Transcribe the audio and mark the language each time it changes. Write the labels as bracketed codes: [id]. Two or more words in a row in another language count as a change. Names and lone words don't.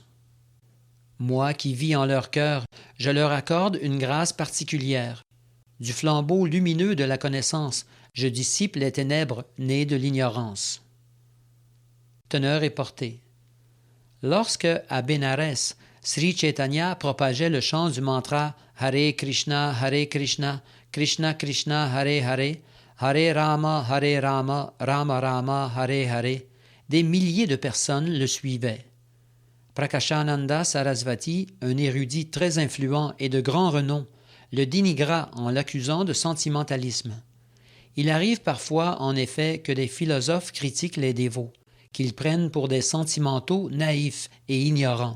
[fr] Moi qui vis en leur cœur, je leur accorde une grâce particulière. Du flambeau lumineux de la connaissance, je dissipe les ténèbres nées de l'ignorance. Teneur et portée. Lorsque, à Bénarès, Sri Chaitanya propageait le chant du mantra [sa] Hare Krishna, Krishna Krishna, Hare Hare, Hare Rama, Rama Rama, Hare Hare, [fr] des milliers de personnes le suivaient. Prakashananda Sarasvati, un érudit très influent et de grand renom, le dénigra en l'accusant de sentimentalisme. Il arrive parfois, en effet, que des philosophes critiquent les dévots, qu'ils prennent pour des sentimentaux naïfs et ignorants.